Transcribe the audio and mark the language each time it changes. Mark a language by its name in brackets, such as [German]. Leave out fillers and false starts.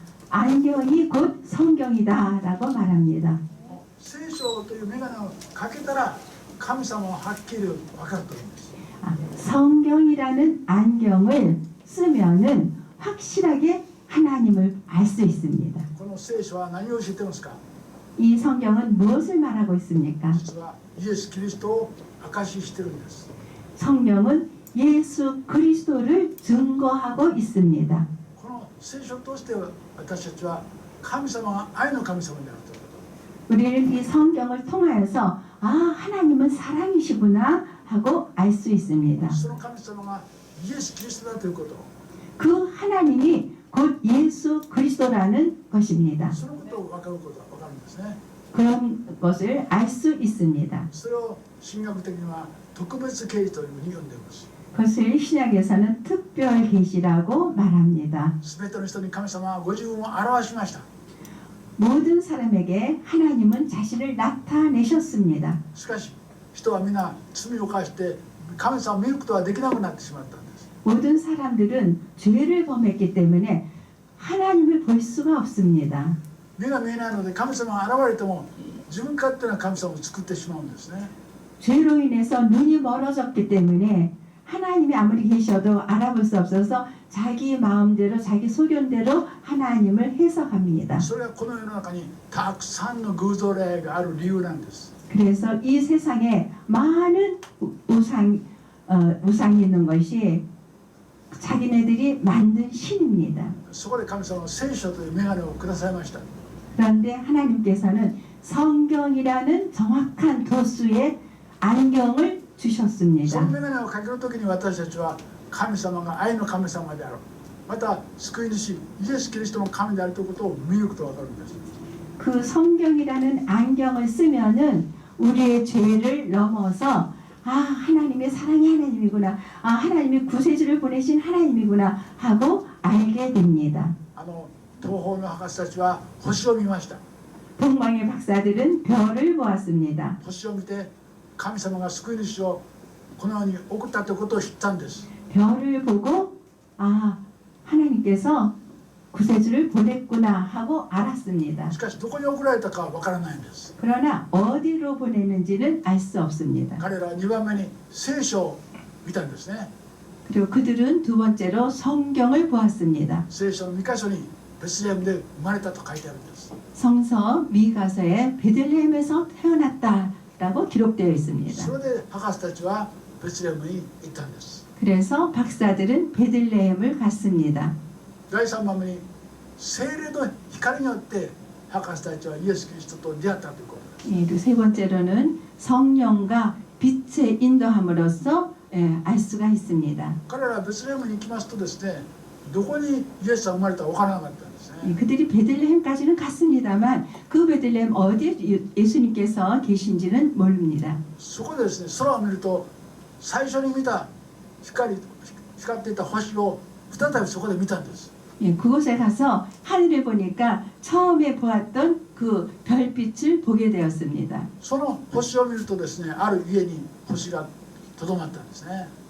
[Korean] 안경이 곧 성경이다라고 말합니다. [Japanese] 聖書という眼鏡をかけたら神様ははっきり分かるというんです。 [Korean] 성경이라는 안경을 쓰면은 확실하게 하나님을 알 수 있습니다. [Japanese] この聖書は何を教えてますか。 [Korean] 이 성경은 무엇을 말하고 있습니까? [Japanese] 実はイエス・キリストを証ししてるんです。 [Korean] 성경은 예수 그리스도를 증거하고 있습니다. [Japanese] この聖書として私たちは神様が愛の神様であるというこ [Korean] 우리는 이 성경을 통하여서 하나님은 사랑이시구나 하고 알 수 있습니다. [Japanese] と、その神様がイエス・キリストだということ、 [Korean] 그 하나님이 곧 예수 그리스도라는 것입니다. [Japanese] そのことを分かることが分かるんですね。 [Korean] 그런 것을 알 수 있습니다. [Japanese] それを神学的には特別啓示というふうに呼んでいます。 [Korean] 그것을 신약에서는 특별 계시라고 말합니다. [Japanese] すべての人に神様はご自分を表しました。 [Korean] 모든 사람에게 하나님은 자신을 나타내셨습니다. [Japanese] しかし人は皆罪を犯して神様を見ることはできなくなってしまったんです。 [Korean] 모든 사람들은 죄를 범했기 때문에 하나님을 볼 수가 없습니다. [Japanese] 目が見えないので神様が現れても自分勝手な神様を作ってしまうんですね。 [Korean] 죄로 인해서 눈이 멀어졌기 때문에 하나님이 아무리 계셔도 알아볼 수 없어서 자기 마음대로 자기 소견대로 하나님을 해석합니다. [Japanese] それはこの世の中にたくさんの偶像礼がある理由なんです。 [Korean] 그래서 이 세상에 많은 우상이 있는 것이 자기네들이 만든 신입니다. [Japanese] そこで神様は聖書という眼鏡をくださいました。 [Korean] 그런데 하나님께서는 성경이라는 정확한 도수의 안경을 [Japanese] そ [Korean] 주셨습니다. [Japanese] の眼鏡をかけるときに私たちは神様が愛の神様である、また救い主イエス・キリストの神であるということを見ることがわかるんです。 [Korean] 그 성경이라는 안경을 쓰면은 우리의 죄를 넘어서 하나님의 사랑의 하나님이구나, 하나님이 구세주를 보내신 하나님이구나 하고 알게 됩니다. [Japanese] 東方の博士たちは星を見ました。 [Korean] 동방의 박사들은 별을 보았습니다. [Japanese] 星を見て神様が救い主をこの世に送ったということを知ったんです。 [Korean] 별을 보고 하나님께서 구세주를 보냈구나 하고 알았습니다. [Japanese] しかしどこに送られたかはわからないんです。 [Korean] 그러나 어디로 보냈는지는 알 수 없습니다. [Japanese] 彼らは2番目に聖書を見たんですね。 [Korean] 그리고 그들은 두 번째로 성경을 보았습니다. [Japanese] 聖書の2箇所にベツレヘムで生まれたと書いてあるんです。 [Korean] 성서 미가서에 베들레헴에서 태어났다라고 기록되어 있습니다. [Japanese] それで博士たちはベツレヘムに行ったんです。 [Korean] 그래서 박사들은 베들레헴을 갔습니다. [Japanese] 第3番目に聖霊の光によって博士たちはイエス・キリストと出会ったということです。 [Korean] 세 번째로는 성령과 빛의 인도함으로써 알 수가 있습니다. [Japanese] 彼らはベツレヘムに行きますとですね、どこにイエスが生まれたか分からなかったんですね。 [Korean] 그들이 베들레헴까지는 갔습니다만 그 베들레헴 어디에 예수님께서 계신지는 모릅니다. [Japanese] そこでですね、空を見ると最初に見た光っていた星を再びそこで見たんです。 [Korean] 그곳에 가서 하늘을 보니까 처음에 보았던 그 별빛을 보게 되었습니다. [Japanese] その星を見るとですね、ある家に星がとどまったんですね。